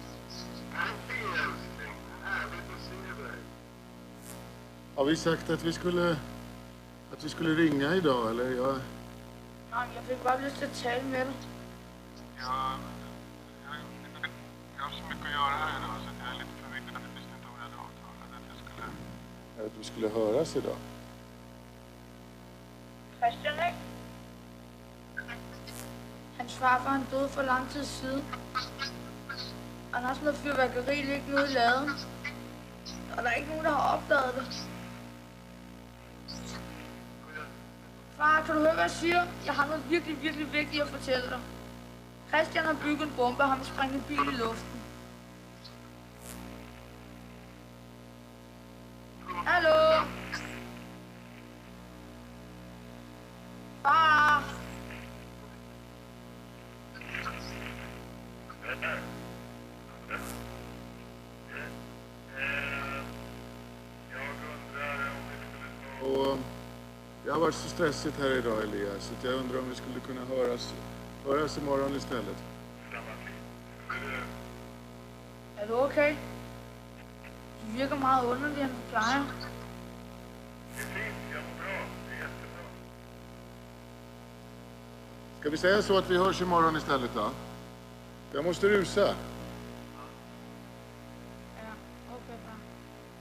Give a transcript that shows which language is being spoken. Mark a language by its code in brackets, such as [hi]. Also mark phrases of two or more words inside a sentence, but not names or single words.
[sv] Har vi sagt att vi skulle ringa idag, eller? [da] Nej, jeg fik bare lyst til at tale med dig. [sv] Ja, jag har så mycket att göra här idag så jag är lite förvirrad. Jag visste inte om jag hade avtalat att vi skulle höras idag. [da] Christian, ikke? Hans farfar, han døde for lang tid siden. Og han har sådan noget fyrværkeri liggende ude i laden. Og der er ikke nogen, der har opdaget det. Far, kan du høre, hvad jeg siger? Jeg har noget virkelig, virkelig vigtigt at fortælle dig. Christian har bygget en bombe, og han vil sprænge en bil i luften. Hallo? Far? [sv] Och jag har varit så stressigt här idag, Elias, så jag undrar om vi skulle kunna höras imorgon istället. [da] Er du okay? Du virker meget underlig, end du plejer. [sv] Det är fint, jag mår bra. Det är jättebra. Ska vi säga så att vi hörs imorgon istället då? Jag måste rusa. [da] Ja, okay, far.